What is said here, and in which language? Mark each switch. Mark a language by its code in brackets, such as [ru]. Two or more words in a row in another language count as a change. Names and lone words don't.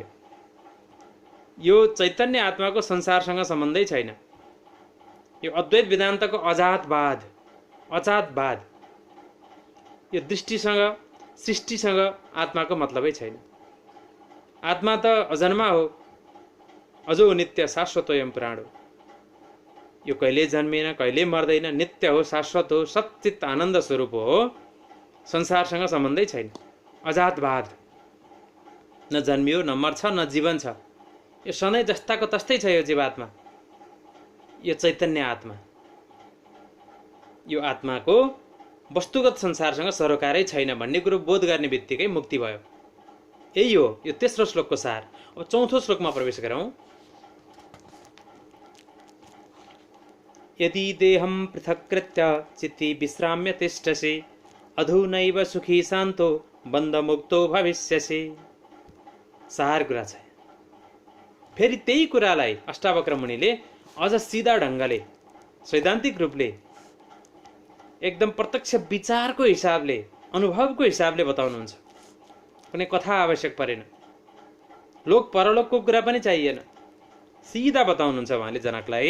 [ne] यो चैतन्य आत्माको संसारसँग सम्बन्धै छैन। यो अद्वैत वेदान्तको अजातवाद, अचातवाद, यो दृष्टिसँग, सृष्टिसँग आत्माको मतलबै छैन। आत्मा त अजन्मा हो, [sa] अजो नित्य शाश्वत एवं पुराण हो। [ne] यो कहिले जन्मिएन, कहिले मर्दैन, नित्य हो, शाश्वत हो, सच्चित आनन्द स्वरूप हो। संसारसँग सम्बन्धै छैन। अजातवाद, न जन्मियो, न मर्छ, न जीवन छ। यो सधैँ जस्ताको तस्तै छ। यो जीवात्मा, यो चैतन्य आत्मा, यो आत्माको वस्तुगत संसारसँग सरोकारै छैन भन्ने कुरो बोध गर्ने बित्तिकै मुक्ति भयो। यही हो यो तेस्रो श्लोकको सार। अब चौथो श्लोकमा प्रवेश गरौँ। [sa] यदि देहं पृथक्कृत्य चित्ति विश्राम्य तिष्ठसि, अधुनैव सुखी शान्तो बन्धमुक्तो भविष्यसि। [ne] सार कुरा छ। फेरि त्यही कुरालाई अष्टावक्र मुनिले अझ सिधा ढङ्गले, सैद्धान्तिक रूपले, एकदम प्रत्यक्ष विचारको हिसाबले, अनुभवको हिसाबले बताउनुहुन्छ। कुनै कथा आवश्यक परेन, लोक परलोकको कुरा पनि चाहिएन, सिधा बताउनुहुन्छ उहाँले जनकलाई।